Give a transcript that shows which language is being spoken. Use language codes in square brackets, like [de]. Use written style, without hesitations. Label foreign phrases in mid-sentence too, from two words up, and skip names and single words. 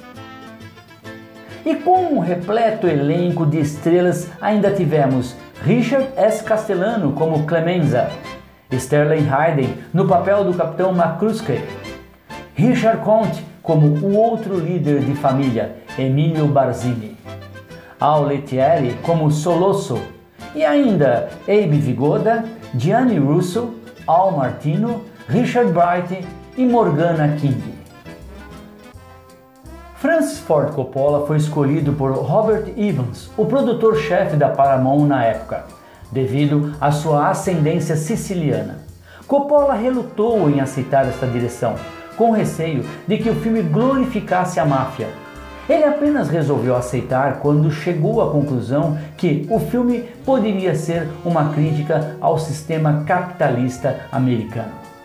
[pt] E com um repleto elenco de estrelas, ainda tivemos Richard S. Castellano como Clemenza, Sterling Hayden no papel do Capitão McCluskey, Richard Conte como o outro líder de família, Emilio Barzini, Al Lettieri como Solosso e ainda Abe Vigoda, Gianni Russo, Al Martino, Richard Bright e Morgana King. Francis Ford Coppola foi escolhido por Robert Evans, o produtor-chefe da Paramount na época, devido à sua ascendência siciliana. Coppola relutou em aceitar esta direção, com receio de que o filme glorificasse a máfia. Ele apenas resolveu aceitar quando chegou à conclusão que o filme poderia ser uma crítica ao sistema capitalista americano.